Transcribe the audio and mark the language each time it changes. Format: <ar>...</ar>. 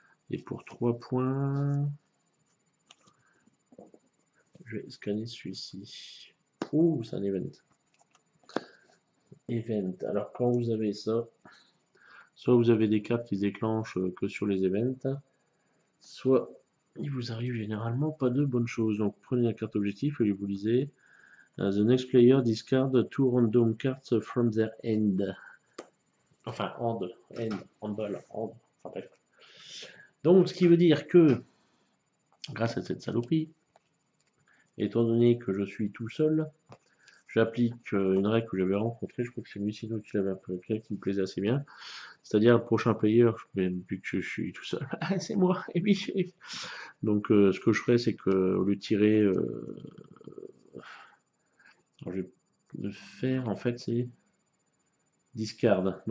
<fr>Et pour 3 points, je vais scanner celui-ci. Ouh, c'est un event. Event. Alors, quand vous avez ça, soit vous avez des cartes qui se déclenchent que sur les events, soit il vous arrive généralement pas de bonnes choses. Donc, prenez la carte objectif et vous lisez.</fr> <en>The next player discard 2 random cards from their end.</en> <fr>Enfin, hand, handball, hand, enfin bref. Donc, ce qui veut dire que, grâce à cette saloperie, étant donné que je suis tout seul, j'applique une règle que j'avais rencontrée, je crois que c'est Lucino qui l'avait appliquée, qui me plaisait assez bien. C'est-à-dire, le prochain player, vu que je suis tout seul, c'est moi, et puis donc ce que je ferais, c'est que au lieu de tirer, je vais le faire, en fait, c'est discard.</fr>